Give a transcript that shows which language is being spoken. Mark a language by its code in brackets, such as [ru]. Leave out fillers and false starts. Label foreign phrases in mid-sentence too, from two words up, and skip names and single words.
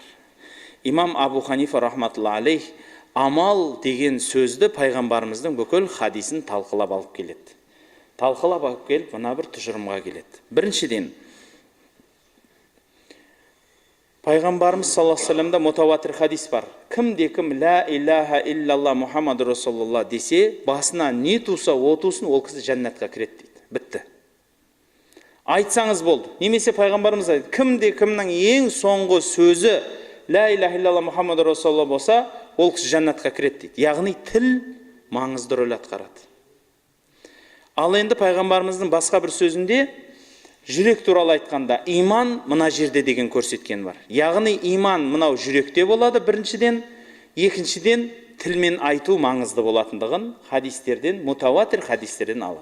[kk] Имам Абу Ханифа [ar] رحمة الله عليه [kk] амал деген сөзді пайғамбарымыздың бүкіл хадисін талқылап алып келеді. Талқылап алып келіп, мына бір тұжырымға келеді. Біріншіден, пайғамбарымыз [ar] صلى الله عليه وسلم [kk] мутаватир хадис бар. Кім-де-кім [ar] لا إله إلا الله محمد رسول الله [kk] десе, басына не туса, о тусын, ол кісі жәннатқа кіреді дейді. Бітті. Айтсаңыз болды. Немесе пайғамбарымыз айтты, кім-де-кімнің ең соңғы сөзі [ar] لا إله إلا الله محمد رسول الله [kk] болса, ол кісі жәннатқа кіреді дейді. Яғни тіл маңызды рөл атқарады. Ал енді пайғамбарымыздың басқа бір сөзінде жүрек туралы айтқанда иман мына жерде деген көрсеткен бар. Яғни иман мынау жүректе болады біріншіден, екіншіден тілмен айту маңызды болатындығын хадистерден, мутаватир хадистерден алады.